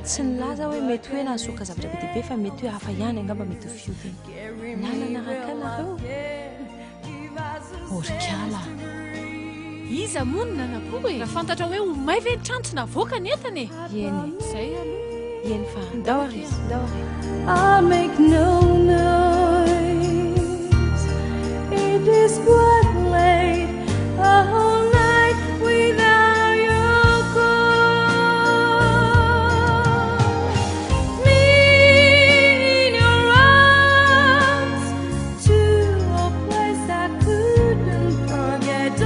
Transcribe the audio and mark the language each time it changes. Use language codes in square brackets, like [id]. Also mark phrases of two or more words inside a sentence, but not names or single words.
[mg] Tsy nilaza hoe mety hoe nahasoka zavatra be dia be fa mety hoe hafa ihany angamba mety ho fiodiny. Nanaraka anareo. Orikala. Iza moa no nanampo e. Raha fantatra hoe ho may ve trano tsy navoaka ny entany e. Ieny. Izay aloha. Ieny fa ndao ary. [en] I'll make no noise. It is quite late. A whole night without your call. Me in your arms to a place I couldn't forget.